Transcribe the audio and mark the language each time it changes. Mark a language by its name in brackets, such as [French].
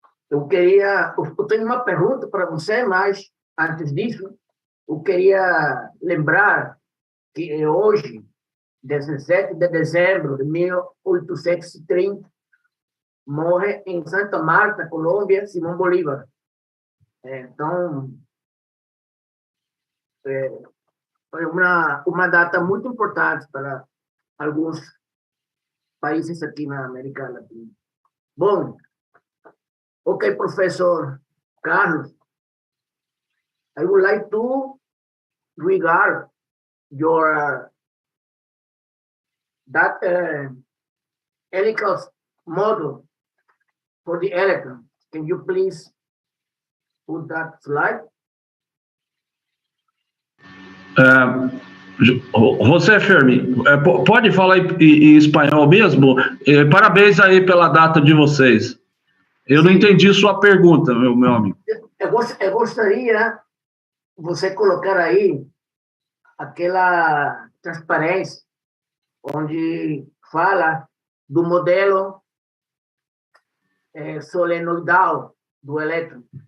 [Portuguese] Eu tenho uma pergunta para você, mas antes disso, eu queria lembrar que hoje, 17 de dezembro de 1830, morre em Santa Marta, Colômbia, Simão Bolívar. Então, foi uma data muito importante para alguns países aqui na América Latina. Bom, [English] ok, professor Carlos, I would like to regard your that helical model for the electron. Can you please put that slide? [Portuguese] José Fermi, pode falar em espanhol mesmo? Parabéns aí pela data de vocês. Eu não entendi sua pergunta, meu amigo. Eu gostaria você colocar aí aquela transparência onde fala do modelo solenoidal do elétron.